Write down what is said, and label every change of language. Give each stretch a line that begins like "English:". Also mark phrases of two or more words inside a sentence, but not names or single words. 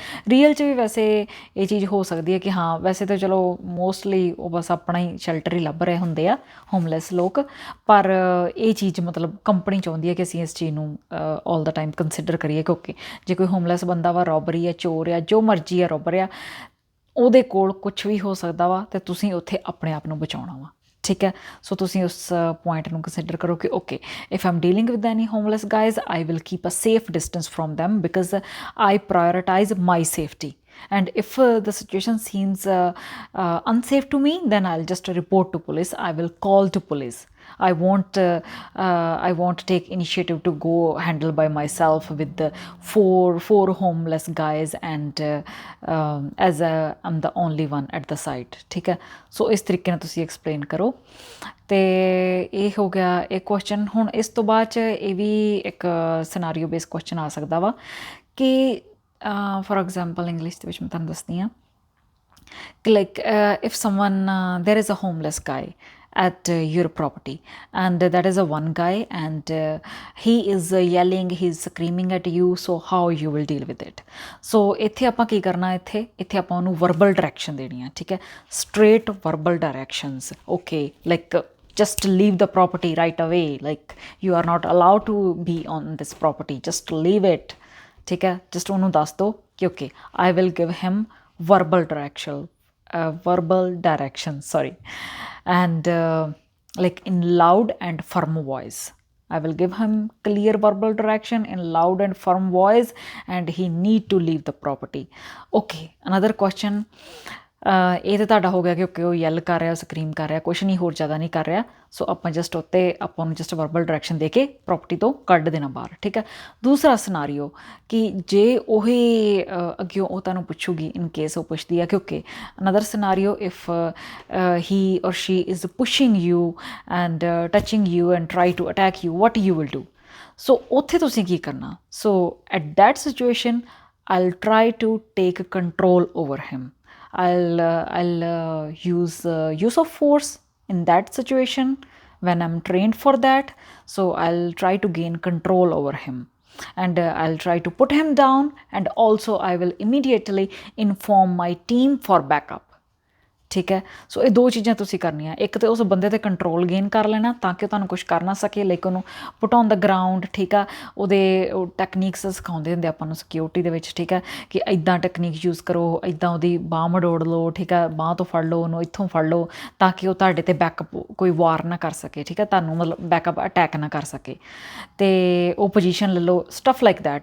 Punjabi: ਰੀਅਲ 'ਚ ਵੀ ਵੈਸੇ ਇਹ ਚੀਜ਼ ਹੋ ਸਕਦੀ ਹੈ ਕਿ ਹਾਂ ਵੈਸੇ ਤਾਂ ਚਲੋ ਮੋਸਟਲੀ ਉਹ ਬਸ ਆਪਣਾ ਹੀ ਸ਼ੈਲਟਰ ਹੀ ਲੱਭ ਰਹੇ ਹੁੰਦੇ ਆ ਹੋਮਲੈਸ ਲੋਕ, ਪਰ ਇਹ ਚੀਜ਼ ਮਤਲਬ ਕੰਪਨੀ ਚਾਹੁੰਦੀ ਹੈ ਕਿ ਅਸੀਂ ਇਸ ਚੀਜ਼ ਨੂੰ
English: all the time
Punjabi: ਕੰਸੀਡਰ ਕਰੀਏ ਕਿ ਓਕੇ ਜੇ ਕੋਈ ਹੋਮਲੈਸ ਬੰਦਾ ਵਾ, ਰੋਬਰੀ ਆ, ਚੋਰ ਆ, ਜੋ ਮਰਜ਼ੀ ਆ, ਰੋਬਰ ਆ, ਉਹਦੇ ਕੋਲ ਕੁਛ ਵੀ ਹੋ ਸਕਦਾ ਵਾ ਅਤੇ ਤੁਸੀਂ ਉੱਥੇ ਆਪਣੇ ਆਪ ਨੂੰ ਬਚਾਉਣਾ ਵਾ, ਠੀਕ ਹੈ। ਸੋ ਤੁਸੀਂ ਉਸ ਪੁਆਇੰਟ ਨੂੰ ਕੰਸੀਡਰ ਕਰੋ ਕਿ
English: okay if I'm dealing with any homeless guys I will keep a safe distance from them because I prioritize my safety and if the situation seems unsafe to me then I'll just report to police, I will call to police, I won't take initiative to go handle by myself with the four homeless guys and as I'm the only one at the site,
Punjabi: ਠੀਕ ਹੈ। ਸੋ ਇਸ ਤਰੀਕੇ ਨਾਲ ਤੁਸੀਂ ਐਕਸਪਲੇਨ ਕਰੋ। ਅਤੇ ਇਹ ਹੋ ਗਿਆ ਇਹ ਕੁਐਸਚਨ। ਹੁਣ ਇਸ ਤੋਂ ਬਾਅਦ 'ਚ ਇਹ ਵੀ ਇੱਕ ਸਿਨਾਰੀਓ ਬੇਸ ਕੁਐਸਚਨ ਆ ਸਕਦਾ ਵਾ ਕਿ ਫੋਰ ਐਗਜ਼ਾਮਪਲ ਇੰਗਲਿਸ਼ ਦੇ ਵਿੱਚ ਮੈਂ ਤੁਹਾਨੂੰ ਦੱਸਦੀ ਹਾਂ ਕਿ
English: like if someone there is a homeless guy at your property and that is a one guy and he is yelling, he's screaming at you, so how you will deal with it?
Punjabi: So ਇੱਥੇ ਆਪਾਂ ਕੀ ਕਰਨਾ, ਇੱਥੇ ਆਪਾਂ ਉਹਨੂੰ
English: verbal direction
Punjabi: ਦੇਣੀ ਆ, ਠੀਕ ਹੈ,
English: straight verbal directions,
Punjabi: ਓਕੇ, ਲਾਈਕ
English: just leave the property right away, like you are not allowed to be on this property, just leave it,
Punjabi: ठीक है।
English: just
Punjabi: ਉਹਨੂੰ ਦੱਸ ਦਿਓ ਕਿ
English: okay, I will give him verbal direction, sorry, and like in loud and firm voice. I will give him clear verbal direction in loud and firm voice, and he need to leave the property. Okay, another question.
Punjabi: ਇਹ ਤਾਂ ਤੁਹਾਡਾ ਹੋ ਗਿਆ ਕਿ ਓਕੇ ਉਹ ਯੈਲ ਕਰ ਰਿਹਾ, ਸਕਰੀਮ ਕਰ ਰਿਹਾ, ਕੁਛ ਨਹੀਂ ਹੋਰ ਜ਼ਿਆਦਾ ਨਹੀਂ ਕਰ ਰਿਹਾ, ਸੋ ਆਪਾਂ ਜਸਟ ਉੱਤੇ ਆਪਾਂ ਨੂੰ ਜਸਟ
English: verbal direction
Punjabi: ਦੇ ਕੇ ਪ੍ਰੋਪਰਟੀ ਤੋਂ ਕੱਢ ਦੇਣਾ ਬਾਹਰ, ਠੀਕ ਹੈ। ਦੂਸਰਾ ਸਿਨਾਰੀਓ ਕਿ ਜੇ ਉਹੀ ਅੱਗੇ ਉਹ ਤੁਹਾਨੂੰ ਪੁੱਛੂਗੀ, ਇਨ ਕੇਸ ਉਹ ਪੁੱਛਦੀ ਹੈ ਕਿ
English: okay another scenario if he or she is pushing you and touching you and try to attack you, what you will do.
Punjabi: ਸੋ ਉੱਥੇ ਤੁਸੀਂ ਕੀ ਕਰਨਾ?
English: so at that situation I'll try to take control over him. I'll use of force in that situation when I'm trained for that. So I'll try to gain control over him, and I'll try to put him down, and also I will immediately inform my team for backup,
Punjabi: ਠੀਕ ਹੈ। ਸੋ ਇਹ ਦੋ ਚੀਜ਼ਾਂ ਤੁਸੀਂ ਕਰਨੀਆਂ, ਇੱਕ ਤਾਂ ਉਸ ਬੰਦੇ 'ਤੇ
English: control gain
Punjabi: ਕਰ ਲੈਣਾ ਤਾਂ ਕਿ ਉਹ ਤੁਹਾਨੂੰ ਕੁਛ ਕਰ ਨਾ ਸਕੇ, ਲਾਈਕ ਉਹਨੂੰ
English: put on the ground,
Punjabi: ਠੀਕ ਆ। ਉਹਦੇ ਉਹ ਟੈਕਨੀਕਸ ਸਿਖਾਉਂਦੇ ਹੁੰਦੇ ਆਪਾਂ ਨੂੰ ਸਿਕਿਉਰਿਟੀ ਦੇ ਵਿੱਚ, ਠੀਕ ਹੈ, ਕਿ ਇੱਦਾਂ
English: technique use
Punjabi: ਕਰੋ, ਇੱਦਾਂ ਉਹਦੀ ਬਾਂਹ ਮੜੋੜ ਲਓ, ਠੀਕ ਹੈ, ਬਾਂਹ ਤੋਂ ਫੜ ਲਓ ਉਹਨੂੰ, ਇੱਥੋਂ ਫੜ ਲਓ ਤਾਂ ਕਿ ਉਹ ਤੁਹਾਡੇ 'ਤੇ ਬੈਕਅਪ ਕੋਈ ਵਾਰ ਨਾ ਕਰ ਸਕੇ, ਠੀਕ ਹੈ, ਤੁਹਾਨੂੰ ਮਤਲਬ
English: backup attack
Punjabi: ਨਾ ਕਰ ਸਕੇ, ਅਤੇ ਉਹ ਪੋਜੀਸ਼ਨ ਲੈ ਲਓ,
English: stuff like that.